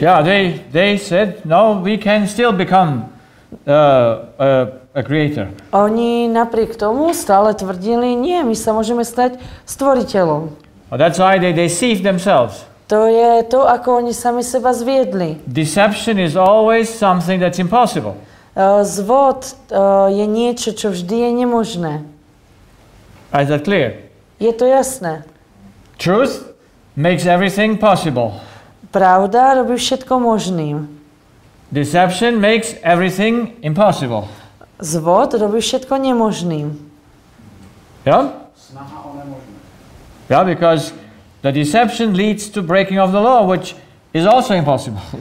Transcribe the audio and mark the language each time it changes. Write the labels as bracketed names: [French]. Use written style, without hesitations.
[English] Yeah, they said, no, we can still become a creator. [Slovak] Oni napriek tomu stále tvrdili, nie, my sa môžeme stať stvoriteľom. [English] Well, that's why they deceived themselves. [Slovak] To je to, ako oni sami seba zviedli. [English] Deception is always something that's impossible. [Slovak] Zvod je niečo, čo vždy je nemožné. [English] Is that clear? [Slovak] Je to jasné. [English] Truth makes everything possible. [Slovak] Pravda robí všetko možným. [English] Deception makes everything impossible. [Slovak] Zvod robí všetko nemožným. [English] Yeah? [Slovak] Snaha o nemožné. [English] Yeah, because the deception leads to breaking of the law, which is also impossible.